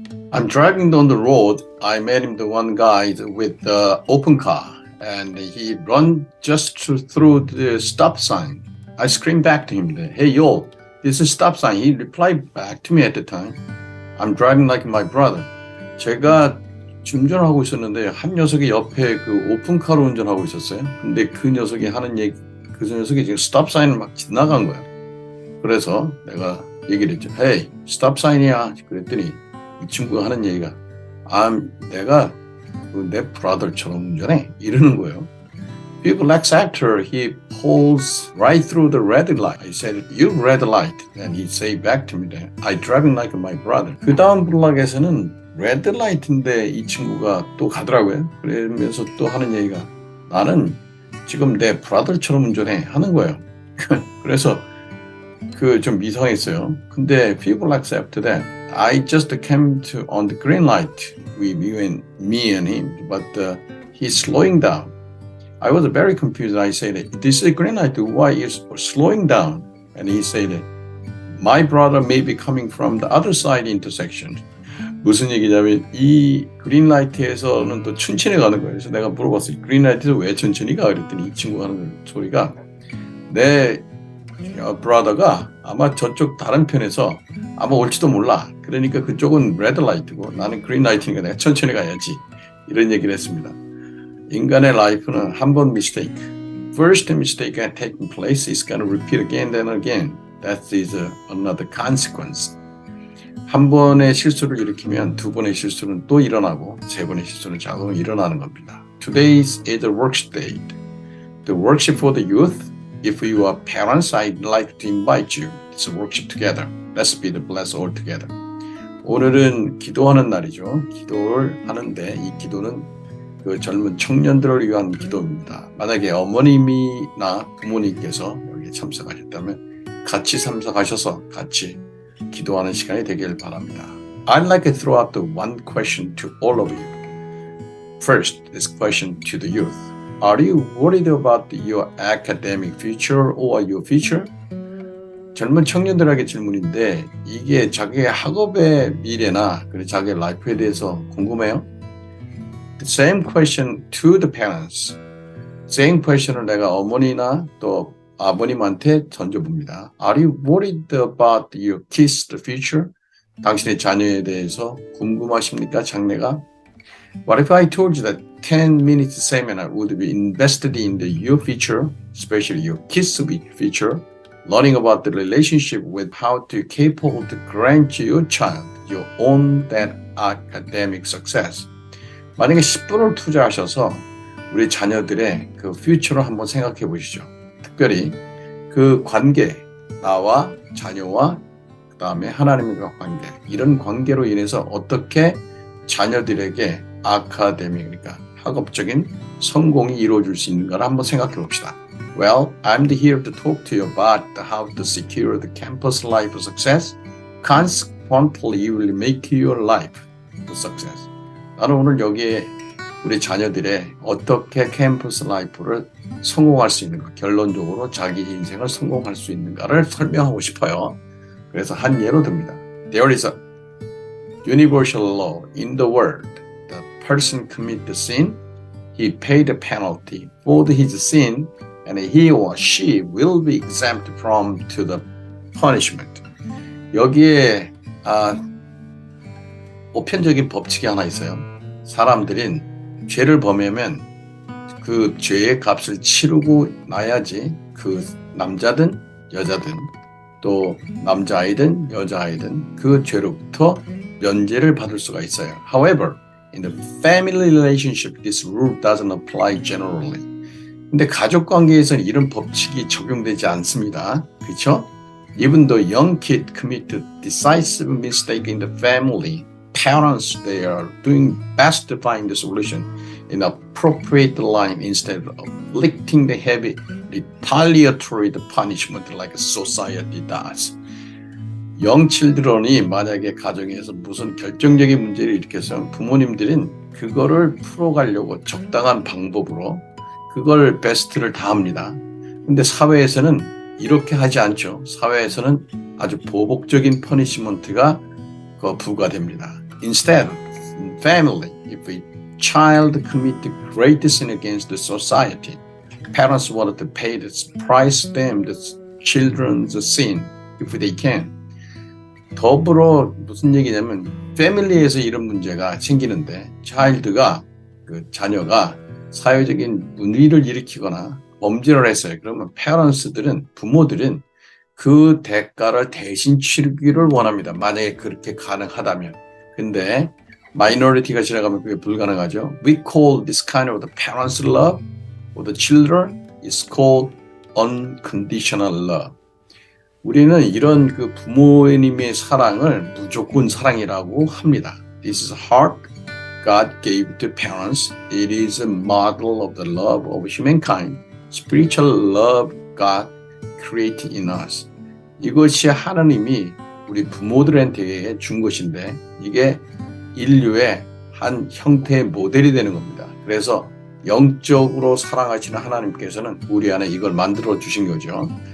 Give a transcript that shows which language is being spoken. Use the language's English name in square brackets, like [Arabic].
[English] I'm driving down the road. I met him, the one guy with the open car, and he run just through the stop sign. I screamed back to him, "Hey, yo, this is stop sign." He replied back to me at the time, "I'm driving like my brother." [Korean] 제가 운전하고 있었는데 한 녀석이 옆에 그 오픈카로 운전하고 있었어요. 근데 그 녀석이 하는 얘기, 그 녀석이 지금 스톱 사인을 막 지나간 거야. 그래서 내가 얘기를 했죠. "Hey, 스톱 사인이야." 그랬더니 이 친구가 하는 얘기가, 내가 내 brother처럼 운전해 이러는 거예요. [English] People X actor, he pulls right through the red light. I said, "You red light," and he say back to me that I driving like my brother. [Korean] 그 다음 블락에서는 레드 라이트인데 이 친구가 또 가더라고요. 그러면서 또 하는 얘기가, 나는 지금 내 브라더처럼 운전해 하는 거예요. 그래서 그 좀 이상했어요. 근데 [English] people accept that. I just came to on the green light with me and him, but he's slowing down. I was very confused. I said, "This is green light. Why is slowing down?" And he said, "My brother may be coming from the other side intersection." [Korean] 무슨 얘기냐면 이 그린라이트에서는 또 천천히 가는 거예요. 그래서 내가 물어봤어요. 그린라이트에서 왜 천천히 가? 그랬더니 이 친구가 하는 소리가, 내 브라더가 아마 저쪽 다른 편에서 아마 올지도 몰라. 그러니까 그쪽은 레드라이트고 나는 그린라이트니까 내가 천천히 가야지. 이런 얘기를 했습니다. 인간의 라이프는 한 번 mistake. [English] First mistake had taken place is going to repeat again and again. That is another consequence. [Korean] 한 번의 실수를 일으키면 두 번의 실수는 또 일어나고 세 번의 실수는 자동으로 일어나는 겁니다. [English] Today is a workshop. The workshop for the youth. If you are parents, I'd like to invite you. It's a workshop together. Let's be the blessed all together. [Korean] 오늘은 기도하는 날이죠. 기도를 하는데 이 기도는 그 젊은 청년들을 위한 기도입니다. 만약에 어머님이나 부모님께서 여기에 참석하셨다면 같이 참석하셔서 같이 기도하는 시간이 되길 바랍니다. [English] I'd like to throw out the one question to all of you. First, this question to the youth. Are you worried about your academic future or your future? [Korean] 젊은 청년들에게 질문인데 이게 자기의 학업의 미래나 자기의 라이프에 대해서 궁금해요? [English] The same question to the parents. Same question [Korean] 을 내가 어머니나 또 아버님한테 던져봅니다. [English] Are you worried about your kids' future? [Korean] 당신의 자녀에 대해서 궁금하십니까, 장래가? [English] What if I told you that 10 minutes seminar would be invested in your future, especially your kids' future, learning about the relationship with how to capable to grant your child your own that academic success. [Korean] 만약에 10분을 투자하셔서 우리 자녀들의 그 퓨처를 한번 생각해 보시죠. 특별히 그 관계, 나와 자녀와 그 다음에 하나님과 관계, 이런 관계로 인해서 어떻게 자녀들에게 아카데미, 그러니까 학업적인 성공이 이루어질 수 있는가를 한번 생각해 봅시다. [English] Well, I'm here to talk to you about how to secure the campus life success. Consequently, you will make your life a success. [Korean] 나는 오늘 여기에 우리 자녀들의 어떻게 캠퍼스 라이프를 성공할 수 있는가, 결론적으로 자기 인생을 성공할 수 있는가를 설명하고 싶어요. 그래서 한 예로 듭니다. [English] There is a universal law in the world. The person commit the sin, he pay the penalty for his sin, and he or she will be exempt from to the punishment. [Korean] 여기에 보편적인 법칙이 하나 있어요. 사람들은 죄를 범하면 그 죄의 값을 치르고 나야지 그 남자든 여자든 또 남자아이든 여자아이든 그 죄로부터 면제를 받을 수가 있어요. [English] However, in the family relationship, this rule doesn't apply generally. [Korean] 근데 가족 관계에서는 이런 법칙이 적용되지 않습니다. 그렇죠? [English] Even though young kids commit a decisive mistake in the family, parents, they are doing best to find the solution in appropriate line instead of inflicting the heavy retaliatory punishment like society does. young children [Korean] 이 만약에 가정에서 무슨 결정적인 문제를 일으켜서 부모님들은 그거를 풀어가려고 적당한 방법으로 그걸 베스트를 다합니다. 근데 사회에서는 이렇게 하지 않죠. 사회에서는 아주 보복적인 퍼니시먼트가 부과됩니다. [English] Instead, in family, if a child commit the great sin against the society, parents wanted to pay the price them the children's sin if they can. [Korean] 더불어 무슨 얘기냐면 패밀리에서 이런 문제가 생기는데 자녀가 사회적인 문의를 일으키거나 범죄를 했어요. 그러면 부모들은 그 대가를 대신 치르기를 원합니다. 만약에 그렇게 가능하다면. 근데 마이너리티가 지나가면 그게 불가능하죠. [English] We call this kind of the parents' love for the children is called unconditional love. [Korean] 우리는 이런 그 부모님의 사랑을 무조건 사랑이라고 합니다. [English] This is a heart God gave to parents. It is a model of the love of humankind. Spiritual love God created in us. [Korean] 이것이 하나님이 우리 부모들한테 준 것인데 이게 인류의 한 형태의 모델이 되는 겁니다. 그래서 영적으로 사랑하시는 하나님께서는 우리 안에 이걸 만들어 주신 거죠.